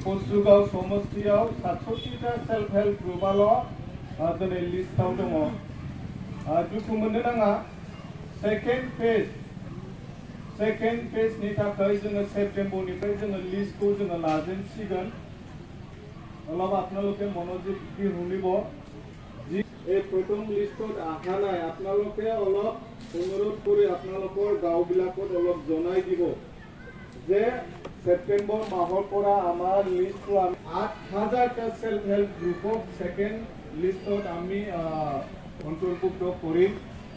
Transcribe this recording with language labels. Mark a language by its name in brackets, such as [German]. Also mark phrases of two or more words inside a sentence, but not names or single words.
[Bodo] पसुगाव समस्तियाव 67टा [English] self help [Bodo] ग्रुपाल' दिनै लिस्टआव दङ दुखु मोननो नाङा [English] second phase [Bodo] थाखाय जोङो सेप्टेम्बरनिफ्राय जोङो लिस्टखौ जोङो लाजेनसिगोन [Assamese] অলপ আপোনালোকে মনোযোগ দি শুনিব যি এই প্ৰথম লিষ্টত অহা নাই আপোনালোকে অলপ অনুৰোধ কৰি আপোনালোকৰ গাঁওবিলাকত অলপ জনাই দিব যে সেপ্টেম্বৰ মাহৰ পৰা আমাৰ লিষ্টটো 8,000টা সেল্ফ হেল্প গ্ৰুপক সেকেন্ড লিষ্টত আমি অন্তৰ্ভুক্ত কৰিম